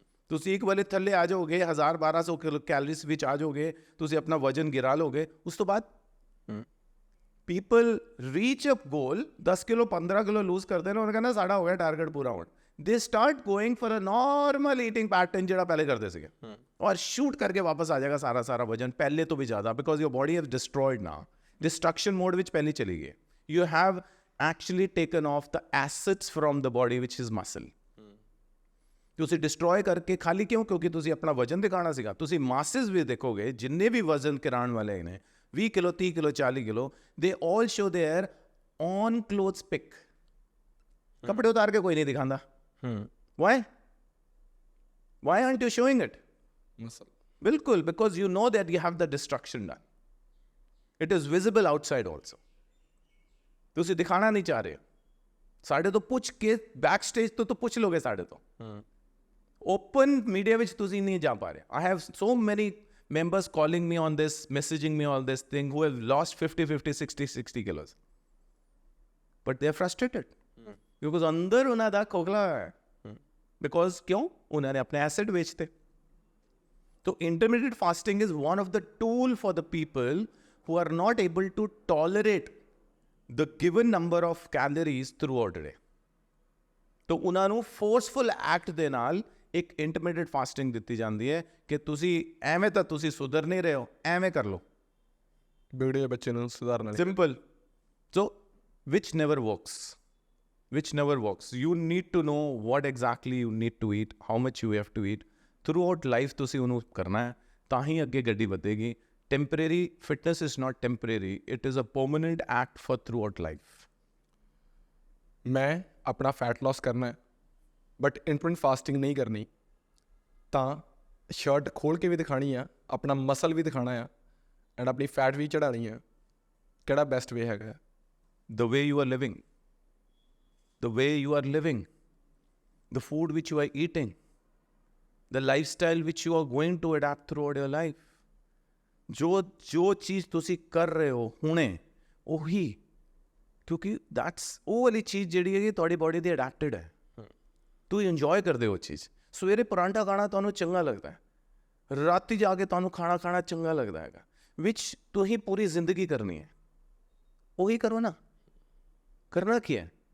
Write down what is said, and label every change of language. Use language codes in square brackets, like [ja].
[pa] ਤੁਸੀਂ ਇੱਕ ਵਾਲੇ ਥੱਲੇ ਆ ਜਾਓਗੇ, 1000-1200 ਕੈਲਰੀਜ਼ ਵਿੱਚ ਆ ਜਾਓਗੇ, ਤੁਸੀਂ ਆਪਣਾ ਵਜਨ ਗਿਰਾ ਲੋਗੇ, ਉਸ ਤੋਂ ਬਾਅਦ [en] people reach a goal [pa] 10 ਕਿਲੋ 15 ਕਿਲੋ ਲੂਜ਼ ਕਰਦੇ ਨੇ, ਉਹਨਾਂ ਕਹਿੰਦਾ ਸਾਡਾ ਹੋ ਗਿਆ ਟਾਰਗੇਟ ਪੂਰਾ ਹੋਣ। [en] they start going for a normal eating pattern [pa] ਜਿਹੜਾ ਪਹਿਲੇ ਕਰਦੇ ਸੀਗੇ, ਔਰ ਸ਼ੂਟ ਕਰਕੇ ਵਾਪਸ ਆ ਜਾਏਗਾ ਸਾਰਾ ਵਜਨ ਪਹਿਲੇ ਤੋਂ ਵੀ ਜ਼ਿਆਦਾ, [en] Because your body has destroyed now. [pa] Destruction mode ਵਿੱਚ ਪਹਿਲੇ ਚਲੀ ਗਈ। [en] You have actually taken off the assets from the body, which is muscle. [pa] ਤੁਸੀਂ ਡਿਸਟਰੋਏ ਕਰਕੇ ਖਾਲੀ ਕਿਉਂ? ਕਿਉਂਕਿ ਤੁਸੀਂ ਆਪਣਾ ਵਜ਼ਨ ਦਿਖਾਉਣਾ ਸੀਗਾ। ਤੁਸੀਂ ਮਾਸਿਸ ਵੀ ਦੇਖੋਗੇ, ਜਿੰਨੇ ਵੀ ਵਜ਼ਨ ਕਰਾਉਣ ਵਾਲੇ ਨੇ 20 ਕਿਲੋ 30 ਕਿਲੋ 40 ਕਿਲੋ, [en] They all show their on clothes pic. [pa] ਕੱਪੜੇ ਉਤਾਰ ਕੇ ਕੋਈ ਨਹੀਂ ਦਿਖਾਉਂਦਾ। [en] why aren't you showing it? ਬਿਲਕੁਲ, because you know that you have the destruction done. It is visible outside also. [pa] ਤੁਸੀਂ ਦਿਖਾਣਾ ਨਹੀਂ ਚਾਹ ਰਹੇ। ਸਾਡੇ ਤੋਂ ਪੁੱਛ ਕੇ ਬੈਕ ਸਟੇਜ ਤੋਂ ਪੁੱਛ ਲੋਗੇ ਸਾਡੇ ਤੋਂ। ਓਪਨ ਮੀਡੀਆ ਵਿੱਚ ਤੁਸੀਂ ਨਹੀਂ ਜਾ ਪਾ ਰਹੇ। [en] I have so many members calling me on this, messaging me on this thing, who have lost 50, 60 kilos. But they are frustrated. [pa] Because ਅੰਦਰ ਉਹਨਾਂ ਦਾ ਖੋਖਲਾ ਹੈ। Because ਕਿਉਂ? ਉਹਨਾਂ ਨੇ ਆਪਣੇ acid ਵੇਚਤੇ। [en] So intermittent fasting is one of the tool for the people who are not able to tolerate the given number of calories throughout the day. [pa] तो ਉਹਨਾਂ ਨੂੰ forceful act ਦੇ ਨਾਲ ਇੱਕ intermittent fasting ਦਿੱਤੀ ਜਾਂਦੀ ਹੈ ਕਿ ਤੁਸੀਂ ਐਵੇਂ ਤਾਂ ਤੁਸੀਂ ਸੁਧਰ ਨਹੀਂ ਰਹੇ ਹੋ, ਐਵੇਂ ਕਰ ਲਓ। ਵਿਗੜੇ ਬੱਚੇ ਨੂੰ ਸੁਧਾਰਨ ਵਾਲੀ। [en] Simple. So which never works. Which never works. You need to know what exactly you need to eat, how much you have to eat. Throughout life [pa] ਤੁਸੀਂ ਉਹਨੂੰ ਕਰਨਾ ਹੈ, ਤਾਂ ਹੀ ਅੱਗੇ ਗੱਡੀ ਵਧੇਗੀ। [en] Temporary fitness is not temporary. It is a permanent act for throughout life. [pa] ਮੈਂ ਆਪਣਾ ਫੈਟ ਲਾਸ ਕਰਨਾ ਹੈ ਬਟ ਇੰਟਰਮਿਟੈਂਟ ਫਾਸਟਿੰਗ ਨਹੀਂ ਕਰਨੀ, ਤਾਂ ਸ਼ਰਟ ਖੋਲ ਕੇ ਵੀ ਦਿਖਾਣੀ ਆ, ਆਪਣਾ ਮਸਲ ਵੀ ਦਿਖਾਣਾ ਆ ਐਂਡ ਆਪਣੀ ਫੈਟ ਵੀ ਚੜਾਉਣੀ ਆ। ਕਿਹੜਾ ਬੈਸਟ ਵੇ ਹੈਗਾ? [en] The way you are living. The way you are living. The food which you are eating. The lifestyle which you are going to adapt throughout your life. [pa] ਜੋ ਚੀਜ਼ ਤੁਸੀਂ ਕਰ ਰਹੇ ਹੋ ਹੁਣੇ, ਉਹੀ, ਕਿਉਂਕਿ ਉਹ ਵਾਲੀ ਚੀਜ਼ ਜਿਹੜੀ ਹੈਗੀ ਤੁਹਾਡੀ ਬੋਡੀ ਦੀ ਅਡੈਪਟਡ ਹੈ। ਤੁਸੀਂ ਇੰਜੋਏ ਕਰਦੇ ਹੋ ਉਹ ਚੀਜ਼। ਸਵੇਰੇ ਪਰਾਂਠਾ ਖਾਣਾ ਤੁਹਾਨੂੰ ਚੰਗਾ ਲੱਗਦਾ ਹੈ, ਰਾਤੀ ਜਾ ਕੇ ਤੁਹਾਨੂੰ ਖਾਣਾ ਚੰਗਾ ਲੱਗਦਾ ਹੈਗਾ, ਵਿਚ ਤੁਸੀਂ ਪੂਰੀ ਜ਼ਿੰਦਗੀ ਕਰਨੀ ਹੈ। ਉਹੀ ਕਰੋ ਨਾ। ਕਰਨਾ ਕੀ ਹੈ?